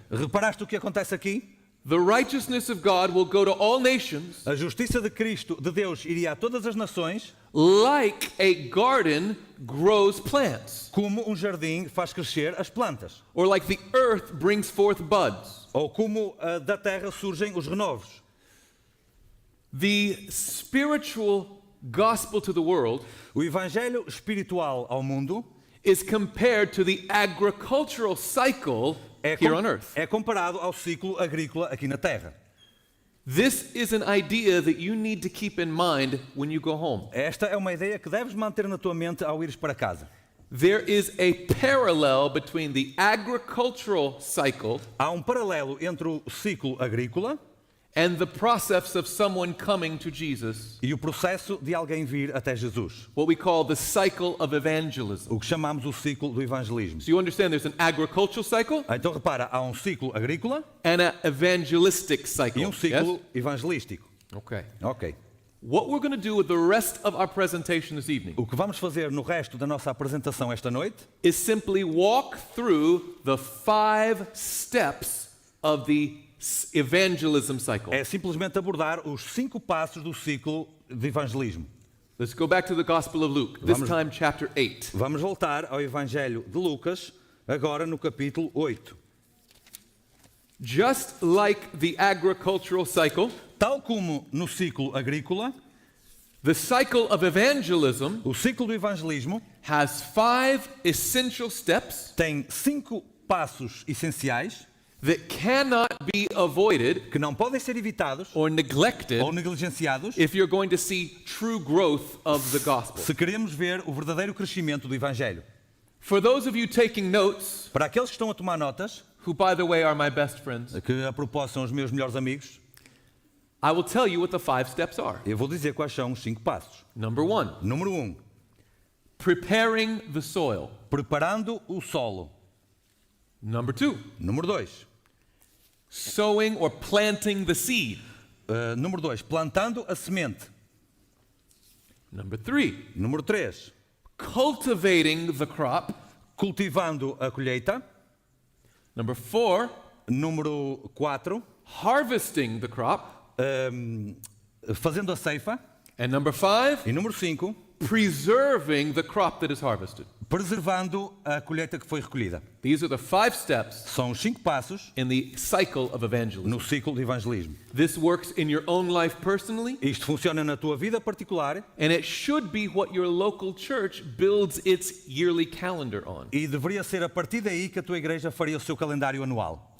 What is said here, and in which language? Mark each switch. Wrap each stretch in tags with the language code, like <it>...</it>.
<pt>Reparaste o que acontece aqui?</pt> <en>The righteousness of God will go to all nations</en> <pt>A justiça de Cristo, de Deus, iria a todas as nações,</pt> <en>like a garden grows plants,</en> <pt>como um jardim faz crescer as plantas,</pt> <en>or like the earth brings forth buds.</en> <pt>ou como da terra surgem os renovos.</pt> <en>The spiritual gospel to the world</en> <pt>O evangelho espiritual ao mundo</pt> <en>is compared to the agricultural cycle here on earth.</en> <pt>é comparado ao ciclo agrícola aqui na terra.</pt> <en>This is an idea that you need to keep in mind when you go home.</en> <pt>Esta é uma ideia que deves manter na tua mente ao ires para casa.</pt> <en>There is a parallel between the agricultural cycle</en> <pt>Há um paralelo entre o ciclo agrícola</pt> <en>and the process of someone coming to Jesus,</en> <pt>e o processo de alguém vir até Jesus,</pt> <en>what we call the cycle of evangelism.</en> <pt>o que chamamos o ciclo do evangelismo.</pt> <en>So you understand there's an agricultural cycle</en> <pt>Então repara, há um ciclo agrícola</pt> <en>and an evangelistic cycle.</en> <pt>e um ciclo evangelístico.</pt> <en>Yes? Okay. Ok. What we're going to do with the rest of our presentation this evening</en> <pt>O que vamos fazer no resto da nossa apresentação esta noite</pt> <en>is simply walk through the 5 steps of the evangelism cycle.</en> <pt>é simplesmente abordar os 5 passos do ciclo de evangelismo.</pt> <en>Let's go back to the Gospel of Luke, this</en> <pt>Vamos-</pt> <en>time chapter 8.</en> <pt>Vamos voltar ao Evangelho de Lucas, agora no capítulo 8.</pt> <en>Just like the agricultural cycle,</en> <pt>Tal como no ciclo agrícola,</pt> <en>the cycle of evangelism</en> <pt>o ciclo do evangelismo</pt> <en>has 5 essential steps</en> <pt>tem 5 passos essenciais</pt> <en>that cannot be avoided</en> <pt>que não podem ser evitados</pt> <en>or neglected</en> <pt>ou negligenciados</pt> <en>if you're going to see true growth of the gospel.</en> <pt>se queremos ver o verdadeiro crescimento do Evangelho.</pt> <en>For those of you taking notes,</en> <pt>Para aqueles que estão a tomar notas,</pt> <en>who by the way are my best friends,</en> <pt>que a propósito são os meus melhores amigos,</pt> <en>I will tell you what the 5 steps are.</en> <pt>eu vou dizer quais são os 5 passos.</pt> <en>Number 1,</en> <pt>Número 1,</pt> <en>preparing the soil.</en> <pt>preparando o solo.</pt> <en>Number 2,</en> <pt>Número 2,</pt> <en>sowing or planting the seed.</en> <pt>número 2, plantando a semente.</pt> <en>Number 3,</en> <pt>Número 3,</pt> <en>cultivating the crop.</en> <pt>cultivando a colheita.</pt> <en>Number 4,</en> <pt>Número 4,</pt> <en>harvesting the crop.</en> <pt>fazendo a ceifa.</pt> <en>And number 5,</en> <pt>E número 5,</pt> <en>preserving the crop that is harvested.</en> <pt>preservando a colheita que foi recolhida.</pt> <en>These are the 5 steps</en> <pt>São os 5 passos</pt> <en>in the cycle of evangelism.</en> <pt>no ciclo de evangelismo.</pt> <en>This works in your own life personally,</en> <pt>Isto funciona na tua vida particular</pt> <en>and it should be what your local church builds its yearly calendar on.</en> <pt>e deveria ser a partir daí que a tua igreja faria o seu calendário anual.</pt>